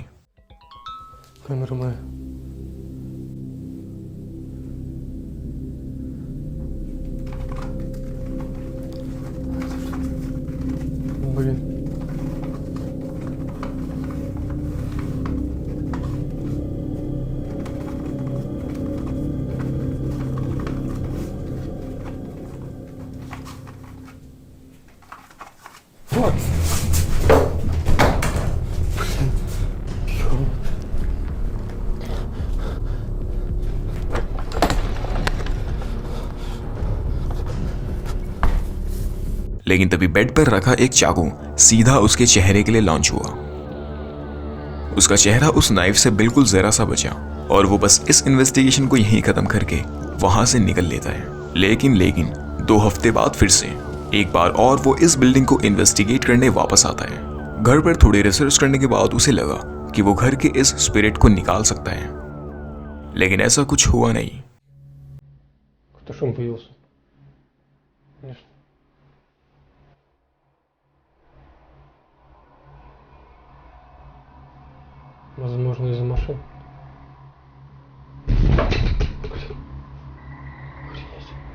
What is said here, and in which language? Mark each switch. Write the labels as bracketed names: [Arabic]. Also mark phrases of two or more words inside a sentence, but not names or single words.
[Russian] Камера моя. Блин. Вот. [Hindi] लेकिन तभी बेड पर रखा एक चाकू सीधा उसके चेहरे के लिए लॉन्च हुआ। उसका चेहरा उस नाइफ से बिल्कुल जरा सा बचा और वो बस इस इन्वेस्टिगेशन को यहीं खत्म करके वहां से निकल लेता है। लेकिन 2 हफ्ते बाद फिर से एक बार और वो इस बिल्डिंग को इन्वेस्टिगेट करने वापस आता है। घर पर थोड़ी रिसर्च करने के बाद उसे लगा कि वो घर के इस स्पिरिट को निकाल सकता है, लेकिन ऐसा कुछ हुआ नहीं। [Russian] Какой-то шум появился. Конечно. Возможно, из-за машин. Охренеть.